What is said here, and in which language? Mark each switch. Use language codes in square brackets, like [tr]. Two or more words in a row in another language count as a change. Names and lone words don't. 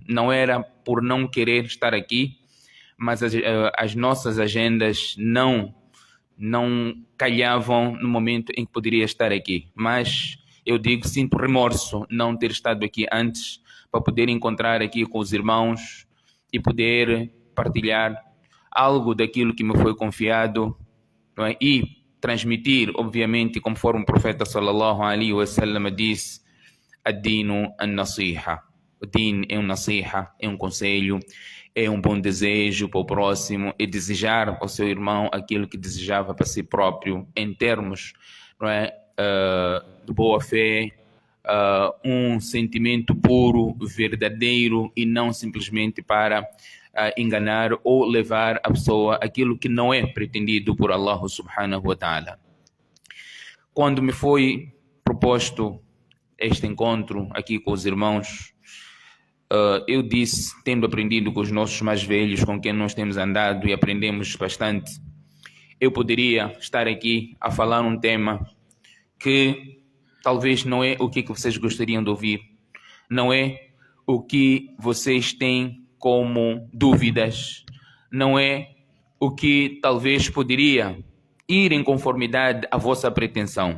[pt] Não era por não querer estar aqui, mas as nossas agendas não calhavam no momento em que poderia estar aqui. Mas eu digo, sinto remorso não ter estado aqui antes para poder encontrar aqui com os irmãos e poder partilhar algo daquilo que me foi confiado, não é? E transmitir, obviamente, conforme o profeta [ar] صلى الله عليه وسلم [pt] disse: [ar] الدين النصيحة. [pt] O din é um nasiha, é um conselho, é um bom desejo para o próximo, é desejar ao seu irmão aquilo que desejava para si próprio, em termos, não é, de boa fé, um sentimento puro, verdadeiro, e não simplesmente para enganar ou levar a pessoa aquilo que não é pretendido por [ar] الله سبحانه وتعالى. [pt] Quando me foi proposto este encontro aqui com os irmãos, eu disse, tendo aprendido com os nossos mais velhos, com quem nós temos andado e aprendemos bastante, eu poderia estar aqui a falar um tema que talvez não é o que vocês gostariam de ouvir, não é o que vocês têm como dúvidas, não é o que talvez poderia ir em conformidade à vossa pretensão.